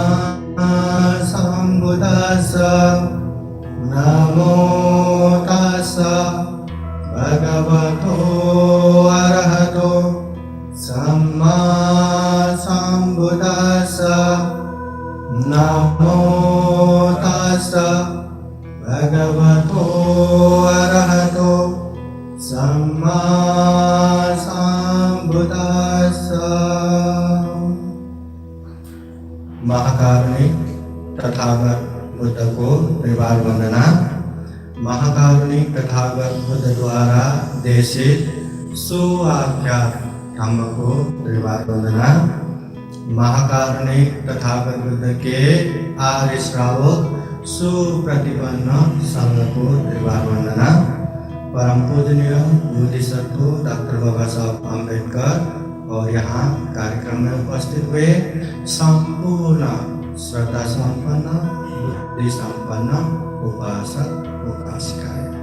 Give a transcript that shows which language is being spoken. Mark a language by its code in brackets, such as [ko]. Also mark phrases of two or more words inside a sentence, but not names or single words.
[pi] सम्बुद्दस्सा नमो तस्सा भगवतो अरहतो सम्मा सम्बुद्दस्सा नमो तस्सा भगवतो अरहतो सम्मा सम्बुद्दस्सा। [hi] महाकारुणिक तथागत बुद्ध को त्रिवार वंदना। महाकारुणिक तथागत बुद्ध द्वारा देशित सुआख्यात धम्म को त्रिवार वंदना। महाकारुणिक तथागत बुद्ध के आर्य श्रावक सुप्रतिपन्न संघ को त्रिवार वंदना। परम पूजनीय बोधिसत्व डॉक्टर बाबा साहब अम्बेडकर और यहाँ कार्यक्रम में उपस्थित हुए संपूर्ण श्रद्धा संपन्न बुद्धि संपन्न उपासक उपासिकाएं।